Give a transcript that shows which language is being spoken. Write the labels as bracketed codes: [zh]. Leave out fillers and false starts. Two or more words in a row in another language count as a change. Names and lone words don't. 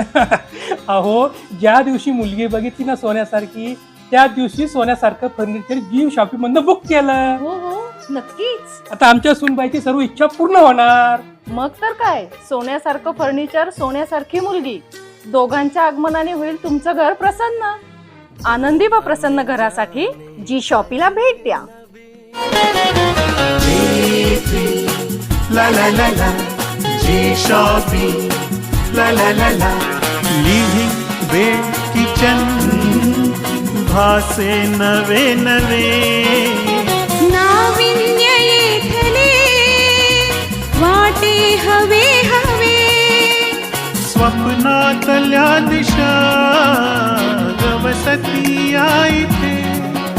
[mr] अहो ज्या दिवशी मुलगी बघितली ना सोन्यासारखी, त्या दिवशी सोन्यासारखं फर्निचर जिम शॉपिंग मधनं बुक केलं. हो हो नक्कीच. आता आमच्या सुनबाईची सर्व इच्छा पूर्ण होणार. मग तर काय, सोन्यासारखं फर्निचर, सोन्यासारखी मुलगी, दोघांच्या आगमनाने होईल तुमचं घर प्रसन्न. आनंदी व प्रसन्न घरासाठी जी शॉपीला भेट द्या. La la la la, G Shopping. La la la la, लिव्हिंग बेड किचन भासे नवे नवे. नाविन्य येथले वाटे हवे हवे. स्वप्नातल्या दिशा गवसती या इथे.